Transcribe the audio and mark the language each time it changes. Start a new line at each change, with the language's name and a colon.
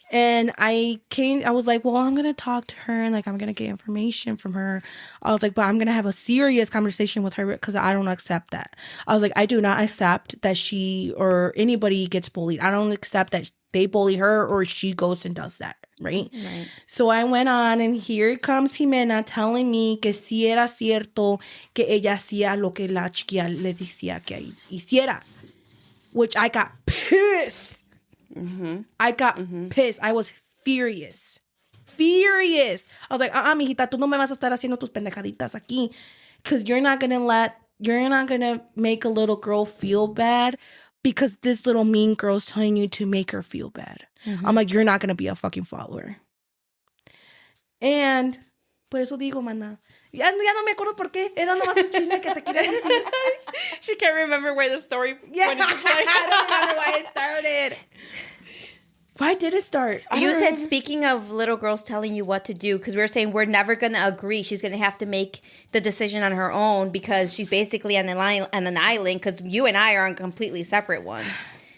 English: And I was like, well, I'm going to talk to her and like, I'm going to get information from her. I was like, but I'm going to have a serious conversation with her because I don't accept that. I was like, I do not accept that she or anybody gets bullied. I don't accept that they bully her or she goes and does that. Right? So I went on, and here comes Jimena telling me
Spanish: que si era cierto que ella hacía lo que la chiquilla le decía que hiciera.
English: Which I got pissed. Mm-hmm. I got pissed. I was furious. I was like,
Spanish: mijita, tú no me vas a estar haciendo tus pendejaditas aquí.
English: Because you're not going to make a little girl feel bad because this little mean girl's telling you to make her feel bad. Mm-hmm. I'm like, you're not going to be a fucking follower. And
Spanish: por eso digo, mana. Ya no me acuerdo por qué. Era nomás un chisme que te quería decir.
English: She can't remember where the story. Yeah, when it was like- I don't remember why it started. Why did it start? I You don't said, remember. speaking of little girls telling you what to do, because we were saying we're never going to agree. She's going to have to make the decision on her own because she's basically on an island because you and I are on completely separate ones.